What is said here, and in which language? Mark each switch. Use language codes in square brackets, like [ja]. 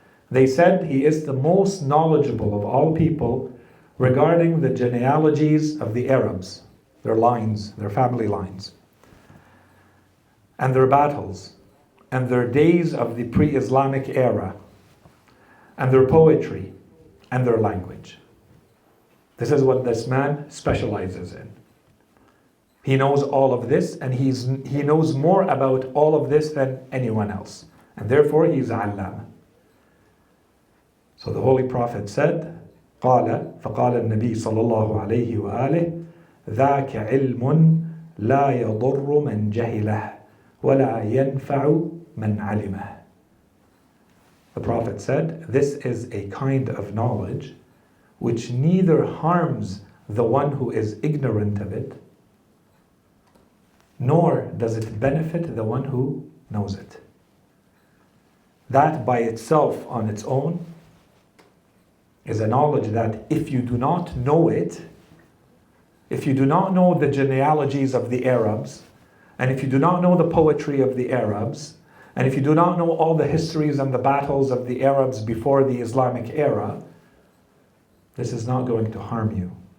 [en] They said he is the most knowledgeable of all people regarding the genealogies of the Arabs, their lines, their family lines, and their battles, and their days of the pre-Islamic era, and their poetry, and their language. This is what this man specializes in. He knows all of this, and he knows more about all of this than anyone else. And therefore he's allama. So the Holy Prophet said, [ar] قال فقال النبي صلى الله عليه وآله ذاك علم لا يضر من جهله ولا ينفع من علمه. [en] The Prophet said, this is a kind of knowledge which neither harms the one who is ignorant of it, nor does it benefit the one who knows it. That by itself, on its own, is a knowledge that if you do not know it, if you do not know the genealogies of the Arabs, and if you do not know the poetry of the Arabs, and if you do not know all the histories and the battles of the Arabs before the Islamic era, this is not going to harm you.